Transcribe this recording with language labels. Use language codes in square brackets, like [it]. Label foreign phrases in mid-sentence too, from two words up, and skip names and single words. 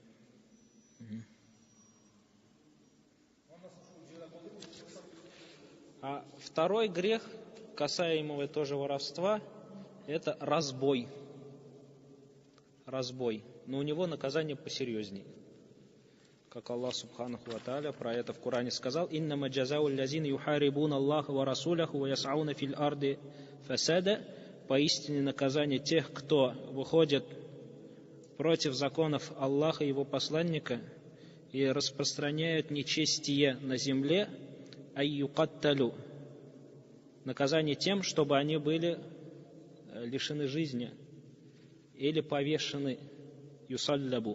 [ru] А второй грех, касаемый тоже воровства, это разбой. Разбой. Но у него наказание посерьезнее. Как Аллах [ar] سبحانه وتعالى [ru] про это в Коране сказал: [ar] «إنما جزاء الذين يحاربون الله ورسوله ويسعون في الأرض فسادا». [ru] Поистине наказание тех, кто выходит против законов Аллаха и его посланника и распространяют нечестие на земле, айюкатталю. Наказание тем, чтобы они были лишены жизни или повешены, юсаллабу.